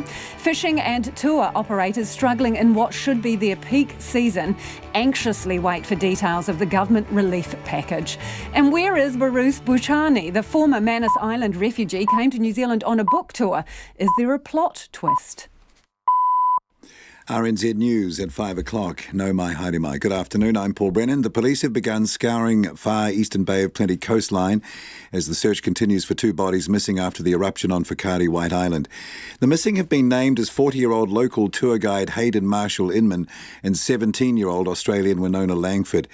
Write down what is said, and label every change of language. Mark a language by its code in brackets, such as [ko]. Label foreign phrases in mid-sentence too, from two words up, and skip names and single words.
[en] Fishing and tour operators struggling in what should be their peak season anxiously wait for details of the government relief package. And where is Bruce Buchani? The former Manus Island refugee came to New Zealand on a book tour. Is there a plot twist? RNZ News at 5 o'clock. [mi] No mai, haere mai. [en] Good afternoon, I'm Paul Brennan. The police have begun scouring far eastern Bay of Plenty coastline as the search continues for two bodies missing after the eruption on Whakaari White Island. The missing have been named as 40-year-old local tour guide Hayden Marshall Inman and 17-year-old Australian Winona Langford.